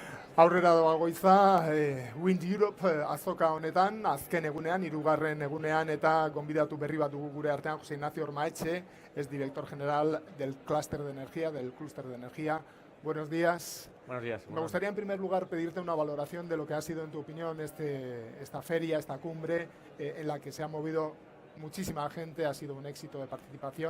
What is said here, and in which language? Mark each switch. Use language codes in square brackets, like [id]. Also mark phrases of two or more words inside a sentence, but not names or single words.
[eu] Aurrera doa goiza, Wind Europe azoka honetan, azken egunean, hirugarren egunean, eta gonbidatu berri bat dugu gure artean, José Ignacio Ormaetxe, [es] es director general del Clúster de Energía. Buenos días. Buenos días. Me gustaría en primer lugar pedirte una valoración de lo que ha sido, en tu opinión, esta feria, esta cumbre, en la que se ha movido muchísima gente, ha sido un éxito de participación.